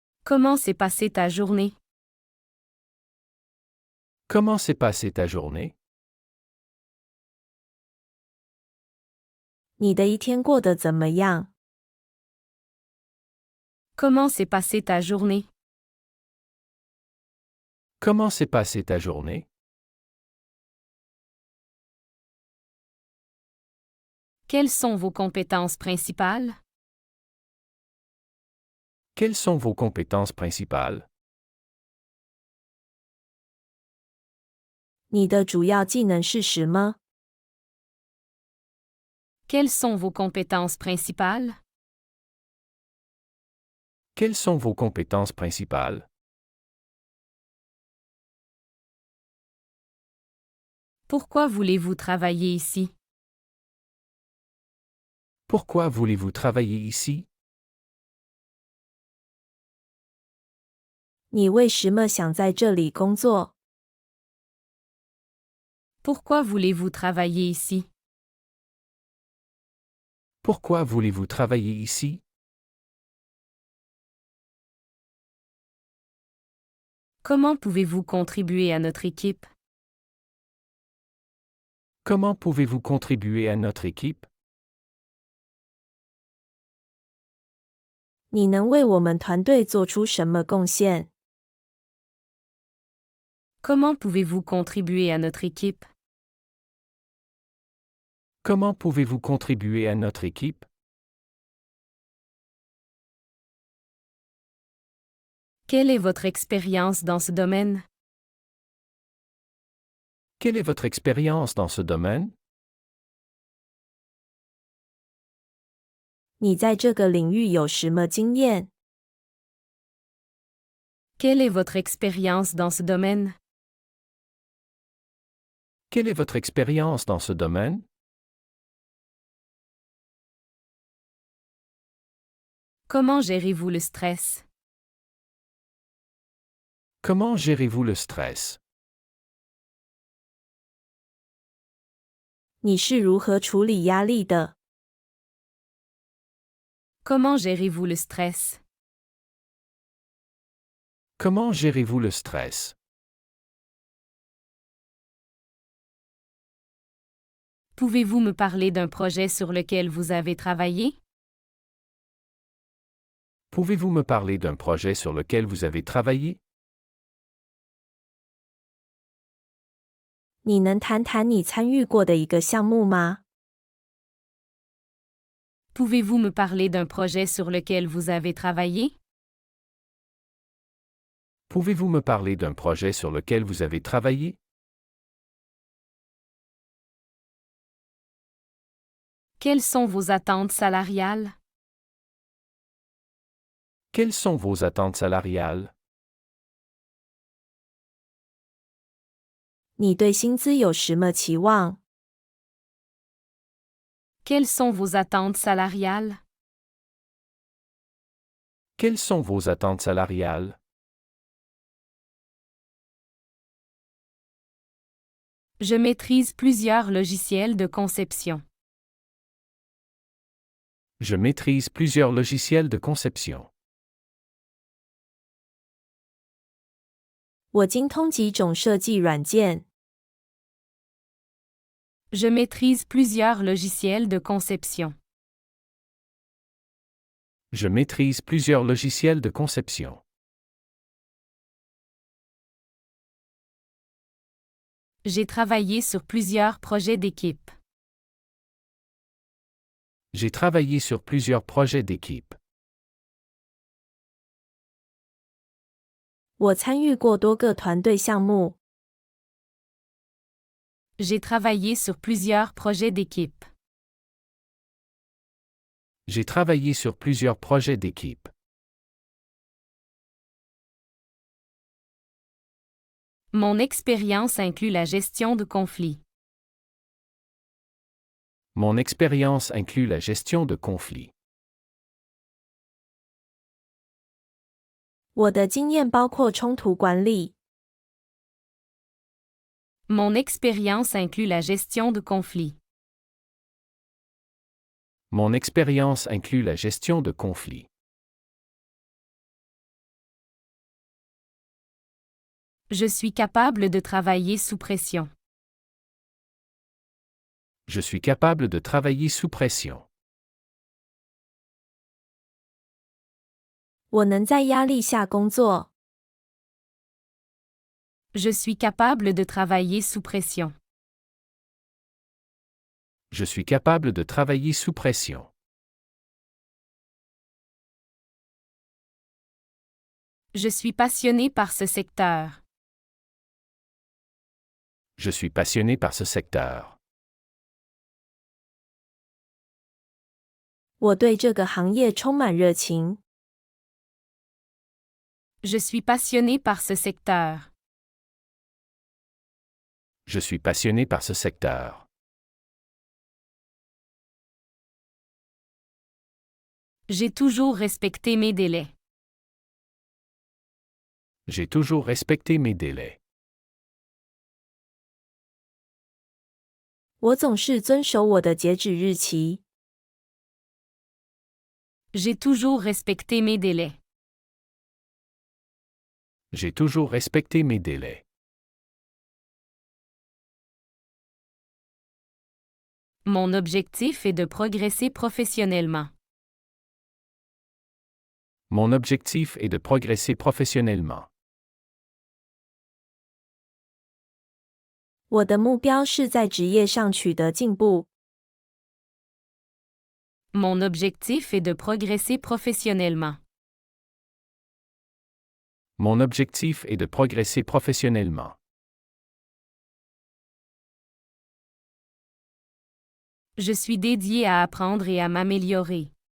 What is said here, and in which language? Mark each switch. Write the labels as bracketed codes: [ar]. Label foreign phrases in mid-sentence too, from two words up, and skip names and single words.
[fr] Comment s'est passée ta journée? Comment s'est passée ta journée? [zh] 你的一天过得怎么样？ [fr] Comment s'est passée ta journée? Comment s'est passée ta journée? Quelles sont vos compétences principales? Quelles sont vos compétences principales? [zh] 你的主要技能是什么？ [fr] Quelles sont vos compétences principales? Quelles sont vos compétences principales? Pourquoi voulez-vous travailler ici? Pourquoi voulez-vous travailler ici? [zh] 你为什么想在这里工作？ [fr] Pourquoi voulez-vous travailler ici? Pourquoi voulez-vous travailler ici? Comment pouvez-vous contribuer à notre équipe? Comment pouvez-vous contribuer à notre équipe? [zh] 你能为我们团队做出什么贡献？ [fr] Comment pouvez-vous contribuer à notre équipe? Comment pouvez-vous contribuer à notre équipe? Quelle est votre expérience dans ce domaine? Quelle est votre expérience dans ce domaine? [zh] 你在这个领域有什么经验？ [fr] Quelle est votre expérience dans ce domaine? Quelle est votre expérience dans ce domaine? Comment gérez-vous le stress? Comment gérez-vous le stress? [zh] 你是如何处理压力的？ [fr] Comment gérez-vous le stress? Comment gérez-vous le stress? Pouvez-vous me parler d'un projet sur lequel vous avez travaillé? Pouvez-vous me parler d'un projet sur lequel vous avez travaillé? [zh] 你能谈谈你参与过的一个项目吗？ [fr] Pouvez-vous me parler d'un projet sur lequel vous avez travaillé? Pouvez-vous me parler d'un projet sur lequel vous avez travaillé? Quelles sont vos attentes salariales? Quelles sont vos attentes salariales? [zh] 你对薪资有什么期望？ [fr] Quelles sont vos attentes salariales? Quelles sont vos attentes salariales? Je maîtrise plusieurs logiciels de conception. Je maîtrise plusieurs logiciels de conception. [zh] 我精通几种设计软件。 [fr] Je maîtrise plusieurs logiciels de conception. Je maîtrise plusieurs logiciels de conception. J'ai travaillé sur plusieurs projets d'équipe. J'ai travaillé sur plusieurs projets d'équipe. [zh] 我参与过多个团队项目。 [fr] J'ai travaillé sur plusieurs projets d'équipe. J'ai travaillé sur plusieurs projets d'équipe. Mon expérience inclut la gestion de conflits. Mon expérience inclut la gestion de conflits. [zh] 我的经验包括冲突管理。 [fr] Mon expérience inclut la gestion de conflits. Mon expérience inclut la gestion de conflits. Je suis capable de travailler sous pression. Je suis capable de travailler sous pression. [zh] 我能在压力下工作。 [fr] Je suis capable de travailler sous pression. Je suis capable de travailler sous pression. Je suis passionné par ce secteur. Je suis passionné par ce secteur. [zh] 我对这个行业充满热情。 [fr] Je suis passionné par ce secteur. Je suis passionné par ce secteur. J'ai toujours respecté mes délais. J'ai toujours respecté mes délais. [zh] 我总是遵守我的截止日期。 [fr] J'ai toujours respecté mes délais. J'ai toujours respecté mes délais. Mon objectif est de progresser professionnellement. Mon objectif est de progresser professionnellement. [zh] 我的目标是在职业上取得进步。 [fr] Mon objectif est de progresser professionnellement. Mon objectif est de progresser professionnellement. Je suis dédié à apprendre et à m'améliorer.